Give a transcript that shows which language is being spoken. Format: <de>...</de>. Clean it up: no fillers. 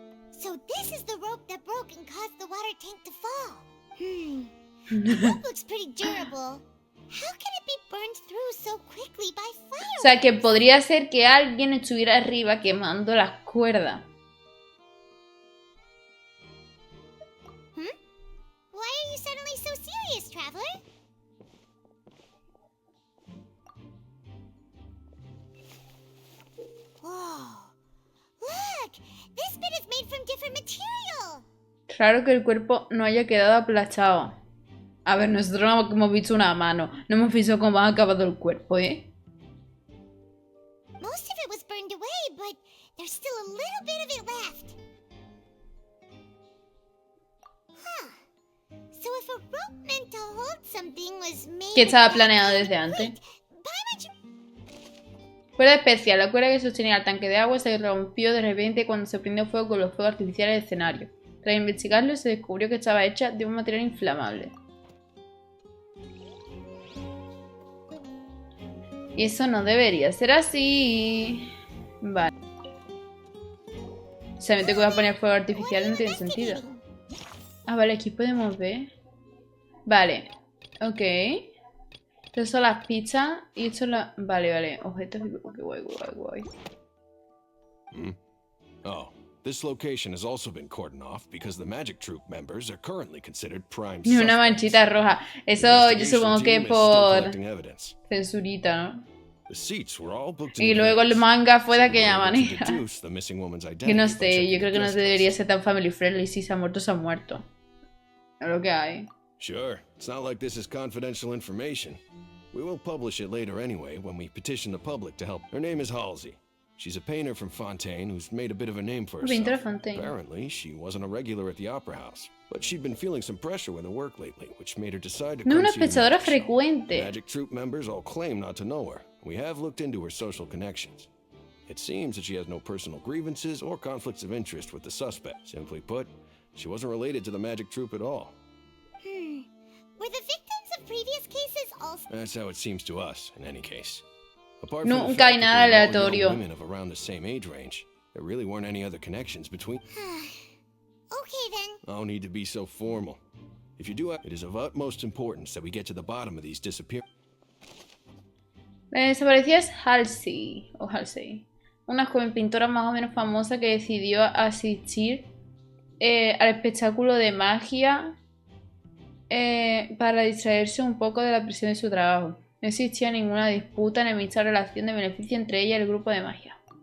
<en>So this is the rope that broke and caused the water tank to fall. The rope looks pretty durable. How can it be burned through so quickly by fire?</en> <es>O sea, que podría ser que alguien estuviera arriba quemando las cuerdas.</es> <en>Why are you suddenly so serious, traveler? Whoa. Look, this bit is made from different material.</en> <es>Raro que el cuerpo no haya quedado aplastado. A ver, nosotros no hemos visto una mano. No hemos visto cómo ha acabado el cuerpo, ¿eh?</es> <en>Most of it was burned away, but there's still a little bit of it left. Huh. So if a rope meant to hold something was made...</en> <es>Que estaba planeado desde antes. Cuerda especial. La cuerda que sostenía el tanque de agua se rompió de repente cuando se prendió fuego con los fuegos artificiales del escenario. Tras investigarlo, se descubrió que estaba hecha de un material inflamable. Y eso no debería ser así. Vale. Solamente que voy a poner fuego artificial no tiene sentido. Ah, vale, aquí podemos ver. Vale. Ok. Estas son las pizzas y esto es la... Vale. Objetos... Ok, guay.</es> <en>Oh, this location has also been cordoned off because the Magic Troop members are currently considered prime</en> <es>Ni una manchita roja. Eso yo supongo que es por censurita, ¿no? Y luego el manga fue de aquella manera. Que no sé, yo creo que no debería ser tan family friendly. Si se ha muerto, se ha muerto. Es lo que hay.</es> <en>Sure, it's not like this is confidential information. We will publish it later anyway when we petition the public to help. Her name is Halsey. She's a painter from Fontaine who's made a bit of a name for herself. Apparently, she wasn't a regular at the Opera House, but she'd been feeling some pressure with her work lately, which made her decide to come see the</en> <es>espectadora frecuente.</es> <en>Magic Troop members all claim not to know her. We have looked into her social connections. It seems that she has no personal grievances or conflicts of interest with the suspect. Simply put, she wasn't related to the Magic Troop at all. Were the victims of previous cases also? That's how it seems to us, in any case.</en> <es>Nunca hay nada aleatorio.</es> <en>Women of around the same age range. There really weren't any other connections between. Okay then. No need to be so formal. If you do, it is of utmost importance that we get to the bottom of these disappearances.</en> <es>La desaparecida es Halsey, una joven pintora más o menos famosa que decidió asistir al espectáculo de magia para distraerse un poco de la presión de su trabajo. No existía ninguna disputa, enemistad o relación de beneficio entre ella y el grupo de magia.</es>